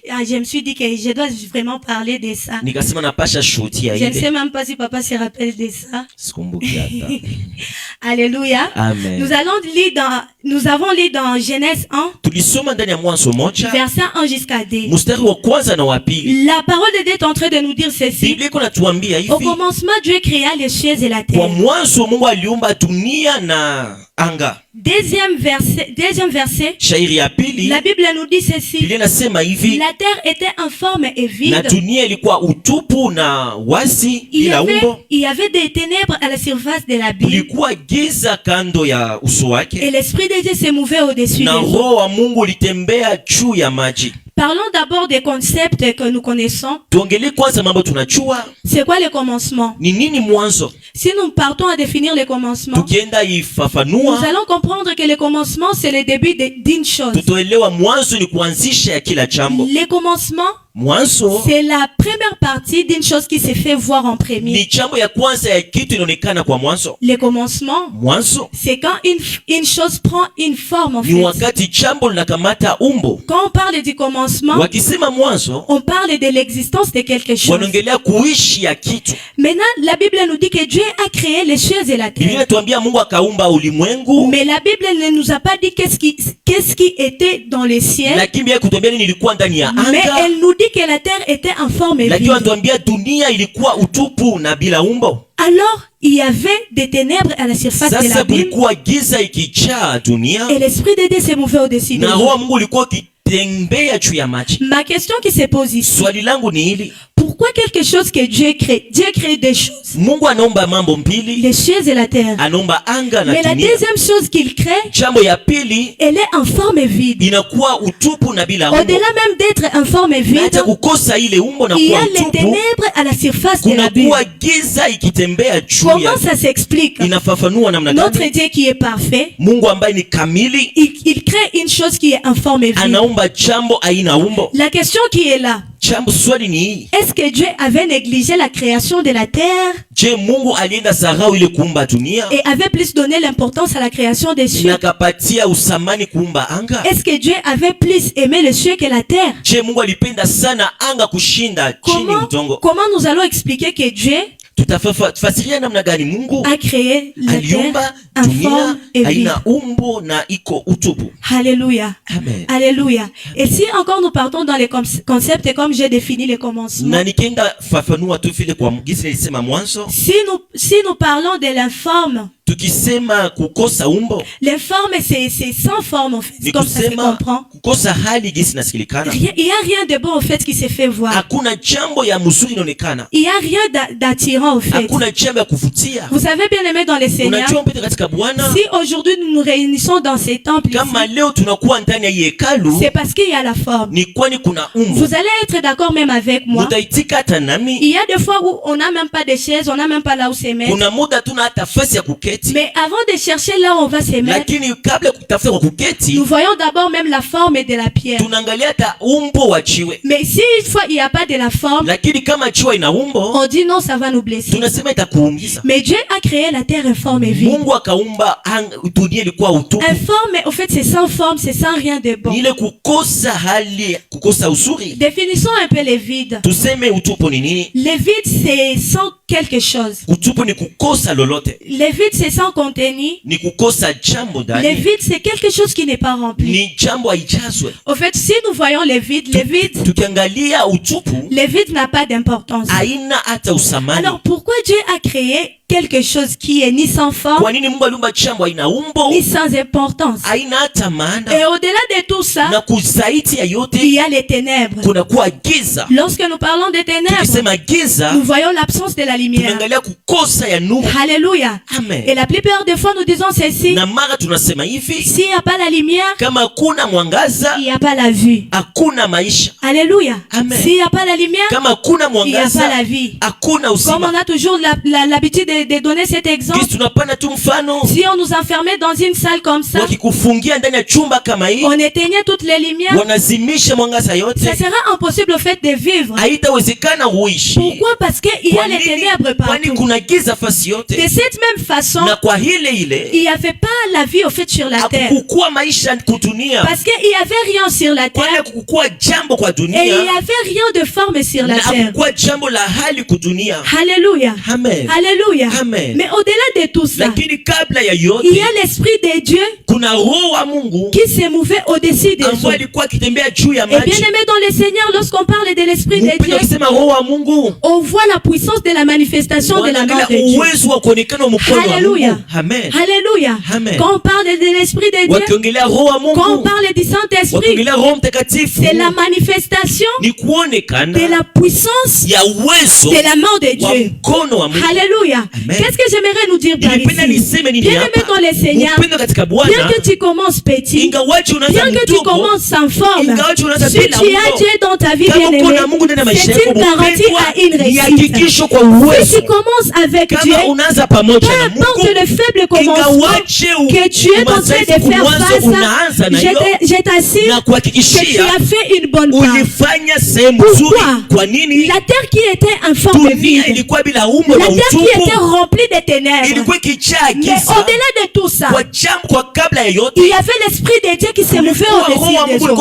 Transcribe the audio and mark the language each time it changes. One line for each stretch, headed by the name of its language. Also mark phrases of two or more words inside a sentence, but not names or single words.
French: je me suis dit que je dois vraiment parler de ça.
Swahili: nikasema napasha shuhudia
French: Je ne sais
Swahili: ile.
French: même pas si papa se rappelle de ça.
Swahili: Sikumbuki hata.
French: Alléluia. Amen. Nous avons lu dans Genèse 1,
Swahili: Tulisoma ndani ya Mwanzo moja
French: verset 1 jusqu'à 2.
Swahili: mstari wa kwanza na wa pili.
French: La parole de Dieu est en train de nous dire ceci.
Swahili: Biblia iko natuambia
French: Au
Swahili: hivi,
French: commencement, Dieu créa les cieux et la
Swahili: kwa
French: terre.
Swahili: mwanzo Mungu aliumba dunia na anga.
French: Deuxième verset,
Swahili: Shairi ya pili,
French: la Bible nous dit ceci.
Swahili: Biblia inasema hivi,
French: La terre était informe et
Swahili: na
French: vide.
Swahili: dunia ilikuwa utupu na wasi bila umbo,
French: Il y avait des ténèbres à la surface de l'abîme.
Swahili: kulikuwa giza kando ya uso
French: Et
Swahili: wake,
French: l'Esprit de Dieu se mouvait au-dessus des
Swahili: na
French: eaux.
Swahili: roho wa Mungu litembea juu ya maji.
French: Parlons d'abord des concepts que nous connaissons.
Swahili: Tuongelee kwanza mambo tunachua
French: C'est quoi le commencement?
Swahili: ni nini mwanzo.
French: Si nous partons à définir le commencement,
Swahili: Tukienda
French: nous
Swahili: ifafanua,
French: allons comprendre que le commencement, c'est le début d'une chose.
Swahili: tutoelewa mwanzo ni kuanzisha ya kila jambo.
French: Le commencement,
Swahili: Mwanzo
French: c'est la première partie d'une chose qui se fait voir en premier.
Swahili: ni jambo ya kwanza ya kitu inaonekana kwa mwanzo.
French: Le commencement,
Swahili: Mwanzo
French: c'est quand une chose prend une forme en
Swahili: ni
French: fait.
Swahili: wakati jambo linakamata umbo.
French: Quand on parle du commencement,
Swahili: Wakisema mwanzo,
French: on parle de l'existence de quelque chose.
Swahili: wanaongelea kuishi ya kitu.
French: Maintenant, la Bible nous dit que Dieu a créé les cieux et la
Swahili: Biblia
French: terre.
Swahili: inatuambia Mungu akaumba ulimwengu,
French: Mais la Bible ne nous a pas dit qu'est-ce qui était dans les cieux.
Swahili: lakini Biblia kutuambia nini ilikuwa ndani ya
French: Mais
Swahili: anga.
French: elle nous dit que la terre était en forme
Swahili: Lakini
French: vide.
Swahili: wanatuambia dunia ilikuwa utupu na bila umbo.
French: Alors, il y avait des ténèbres à la surface de
Swahili: Sasa
French: l'abîme.
Swahili: kulikuwa giza ikijaa dunia,
French: Et l'Esprit de Dieu se mouvait au-dessus de
Swahili: na
French: nous.
Swahili: roho wa Mungu ulikuwa ukitembea juu ya maji.
French: Ma question qui se pose ici,
Swahili: Swali langu ni hili:
French: pourquoi quelque chose que Dieu crée des choses,
Swahili: Mungu anaomba mambo mbili,
French: les cieux et la terre.
Swahili: anaomba anga na
French: Mais la
Swahili: dunia.
French: deuxième chose qu'il crée,
Swahili: Jambo ya pili
French: elle est en forme vide.
Swahili: inakuwa utupu na bila umbo.
French: Au-delà même d'être en forme
Swahili: Na
French: vide,
Swahili: hata kukosa ile umbo na
French: il y
Swahili: kuwa
French: a les
Swahili: utupu,
French: ténèbres à la surface de l'abîme.
Swahili: kunakuwa giza ikitembea juu
French: Comment
Swahili: ya.
French: ça s'explique?
Swahili: Inafafanua namna
French: Notre
Swahili: gani?
French: Dieu qui est parfait,
Swahili: Mungu ambaye ni kamili
French: il crée une chose qui est en forme vide.
Swahili: anaomba jambo aina umbo.
French: La question qui est là,
Swahili: Jambo swali ni hii:
French: est-ce que Dieu avait négligé la création de la terre
Swahili: je, Mungu alienda sarau ile kuumba dunia
French: et avait plus donné l'importance à la création des cieux?
Swahili: na akapatia usamani kuumba anga?
French: Est-ce que Dieu avait plus aimé les cieux que la terre?
Swahili: Je, Mungu alipenda sana anga kushinda chini udongo?
French: Comment nous allons expliquer que Dieu
Swahili: Tutafasiria namna gani Mungu
French: a créé la terre
Swahili: aliumba
French: en
Swahili: dunia
French: forme et vide?
Swahili: haina umbo na iko utupu.
French: Alléluia. Amen. Alléluia. Et si encore nous partons dans les concepts comme j'ai défini les commencements,
Swahili: Na nikienda fafanua tu vile kwa mgisi nilisema mwanzo,
French: si nous parlons de l'informe,
Swahili: tukisema kukosa umbo
French: l'informe c'est sans forme en fait,
Swahili: ni
French: comme ça se
Swahili: kusema
French: comprend.
Swahili: kukosa hali gisi nasikilikana.
French: Il n'y a rien de bon au fait qui se fait voir.
Swahili: Hakuna jambo ya mzuri inaonekana,
French: Il n'y a rien d'attirant au fait.
Swahili: hakuna jambo ya kuvutia.
French: Vous savez bien aimé dans le Seigneur,
Swahili: Unajua mpete katika Bwana,
French: si aujourd'hui nous nous réunissons dans ces temples
Swahili: kama
French: ici,
Swahili: leo tunakuwa ndani ya hekalu,
French: c'est parce qu'il y a la forme.
Swahili: ni kwani kuna umbo.
French: Vous allez être d'accord même avec moi.
Swahili: Mutaitika hata
French: Il
Swahili: nami.
French: y a des fois où on n'a même pas de chaises, on n'a même pas là où se mettre.
Swahili: Kuna muda tuna hata fasi ya kuketi,
French: Mais avant de chercher là où on va se mettre,
Swahili: lakini kabla ya kutafuta kwa kuketi,
French: nous voyons d'abord même la forme de la pierre.
Swahili: tunaangalia hata umbo wa jiwe.
French: Mais si une fois il n'y a pas de la forme,
Swahili: Lakini kama jiwe ina umbo,
French: on dit non, ça va nous blesser.
Swahili: tunasema itakuumiza.
French: Mais Dieu a créé la terre informe et vide.
Swahili: Mungu akaumba dunia ilikuwa utupu.
French: Informe, au fait, c'est sans forme, c'est sans rien de bon.
Swahili: Ni ile kukosa hali, kukosa uzuri.
French: Définissons un peu les vides.
Swahili: Tuseme utupu ni nini?
French: Les vides, c'est sans quelque chose.
Swahili: Utupu ni kukosa lolote,
French: Les vides, c'est sans contenu.
Swahili: ni kukosa jambo
French: Les
Swahili: ndani,
French: vides, c'est quelque chose qui n'est pas rempli.
Swahili: ni jambo haijazwe.
French: Au fait, si nous voyons les vides
Swahili: Tukiangalia utupu
French: n'a pas d'importance.
Swahili: haina hata usamani.
French: Alors, pourquoi Dieu a créé quelque chose qui est ni sans forme,
Swahili: Kwa nini Mungu aliumba jambo haina umbo,
French: ni sans importance?
Swahili: haina hata
French: Et
Swahili: maana,
French: au-delà de tout ça,
Swahili: na kuzaidi ya
French: il
Swahili: yote
French: y a les ténèbres.
Swahili: kunakuwa giza.
French: Lorsque nous parlons des ténèbres,
Swahili: Tukisema giza,
French: nous voyons l'absence de la lumière.
Swahili: tunaangalia kukosa ya nuru.
French: Alléluia. Et Amen. la plupart des fois, nous disons ceci:
Swahili: Na mara tunasema hivi,
French: s'il n'y a pas la lumière,
Swahili: kama hakuna mwangaza
French: il n'y a pas la vue.
Swahili: hakuna maisha.
French: Alléluia. Amen. S'il n'y a pas la lumière,
Swahili: Kama hakuna
French: il n'y a pas
Swahili: mwangaza
French: la vie.
Swahili: hakuna
French: Comme
Swahili: uzima.
French: on a toujours l'habitude de donner cet exemple,
Swahili: Kisi tunapana tu mfano,
French: si on nous enfermait dans une salle comme ça,
Swahili: wakikufungia ndani ya chumba kama hii,
French: on éteignait toutes les lumières,
Swahili: wanazimisha mwangaza
French: ça
Swahili: yote,
French: sera impossible au fait de vivre.
Swahili: haitawezekana uishi.
French: Pourquoi? Parce qu'il y a
Swahili: Kwa
French: les
Swahili: nini?
French: ténèbres
Swahili: Kwani
French: partout.
Swahili: kuna giza fasi
French: De
Swahili: yote,
French: cette même façon,
Swahili: na kwa ile
French: il
Swahili: ile
French: n'y avait pas la vie au fait sur la terre.
Swahili: hakukukua maisha kudunia,
French: Parce qu'il n'y avait rien sur la
Swahili: kwani
French: terre
Swahili: hakukukua jambo kwa
French: et il n'y
Swahili: dunia,
French: avait rien de forme sur la
Swahili: na
French: terre.
Swahili: hakukukua jambo la hali kudunia.
French: Alléluia. Amen. Alléluia. Amen. Mais au-delà de tout ça,
Swahili: Lakini kabla ya
French: il y
Swahili: yote
French: a l'Esprit de Dieu
Swahili: kuna roho wa Mungu
French: qui se mouvait au-dessus des eaux.
Swahili: ambaye alikuwa akitembea juu ya
French: Et bien
Swahili: maji.
French: aimé dans le Seigneur, lorsqu'on parle de l'Esprit de
Swahili: Mpendo
French: Dieu,
Swahili: akisema roho wa Mungu,
French: on voit la puissance de la manifestation de la main
Swahili: wanaangalia
French: de Dieu.
Swahili: uwezo wa kuonekana wa mkono wa
French: Alléluia.
Swahili: Mungu.
French: Amen. Alléluia. Amen. Quand on parle de l'Esprit de Dieu,
Swahili: Wakiongelea roho wa
French: quand on
Swahili: Mungu,
French: parle du Saint-Esprit,
Swahili: wakiongelea roho mtakatifu,
French: c'est la manifestation
Swahili: ni
French: de
Swahili: kuonekana
French: la puissance
Swahili: ya uwezo
French: de la main de
Swahili: wa
French: Dieu.
Swahili: mkono wa Mungu.
French: Alléluia. Amen. Qu'est-ce que j'aimerais nous dire par
Swahili: Nilipenda
French: ici?
Swahili: niseme nini
French: Bien aimé
Swahili: hapa?
French: dans le Seigneur,
Swahili: Mpendo katika
French: bien
Swahili: Bwana,
French: que tu commences petit,
Swahili: ingawaje unaanza
French: bien que tu
Swahili: mdogo,
French: commences sans forme,
Swahili: ingawaje unaanza
French: si
Swahili: bila
French: tu as
Swahili: umbo,
French: Dieu dans ta vie,
Swahili: kama
French: bien
Swahili: uko
French: aimé,
Swahili: na Mungu ndani ya maisha
French: c'est
Swahili: yako,
French: une garantie
Swahili: mpendwa,
French: à une
Swahili: ni
French: réussite.
Swahili: hakikisho kwa
French: Si
Swahili: uwezo.
French: tu commences avec Dieu,
Swahili: Kama unaanza pamoja
French: peu
Swahili: na
French: importe
Swahili: Mungu,
French: le faible commencement que tu es en train de faire face, je t'assure que tu as fait une bonne part. Pourquoi? La terre qui était informe et vide, la terre qui était remplie de ténèbres, mais au-delà de tout ça, il y avait l'esprit de Dieu qui se mouvait au-dessus des eaux.